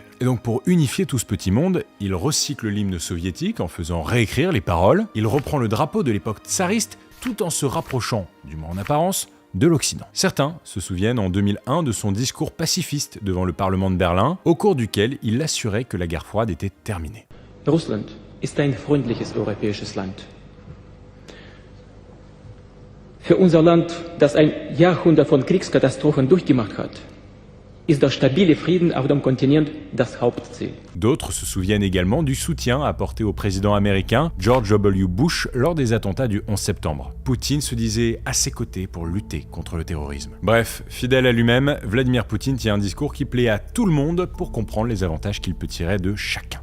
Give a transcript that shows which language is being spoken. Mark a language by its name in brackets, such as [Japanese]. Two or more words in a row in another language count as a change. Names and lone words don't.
[French] Et donc pour unifier tout ce petit monde, il recycle l'hymne soviétique en faisant réécrire les paroles, il reprend le drapeau de l'époque tsariste tout en se rapprochant, du moins en apparence, de l'Occident. Certains se souviennent en 2001 de son discours pacifiste devant le Parlement de Berlin, au cours duquel il assurait que la guerre froide était terminée. [German] Russland ist ein freundliches europäisches Land. Für unser Land, das ein Jahrhundert von Kriegskatastrophen durchgemacht hat, ist der stabile Frieden auf dem Kontinent das Hauptziel. [French] D'autres se souviennent également du soutien apporté au président américain George W. Bush lors des attentats du 11 septembre. Poutine se disait à ses côtés pour lutter contre le terrorisme. Bref, fidèle à lui-même, Vladimir Poutine tient un discours qui plaît à tout le monde pour comprendre les avantages qu'il peut tirer de chacun.